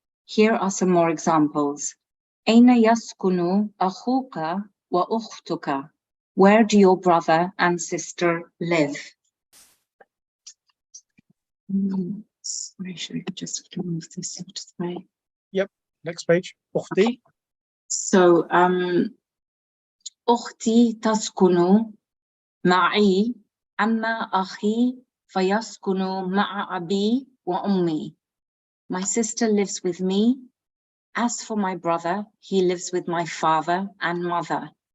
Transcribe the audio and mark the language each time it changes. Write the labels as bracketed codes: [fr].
[en] Here are some more examples. Aina yaskunu akhuka wa ukhtuka. Where do your brother and sister live? Sorry, should I just remove this out of the way? Yep. Next page. Ukhti. [ar] So, أختي تسكن معي أما أخي فيسكن مع أبي وأمي. [en] My sister lives with me. As for my brother, he lives with my father and mother.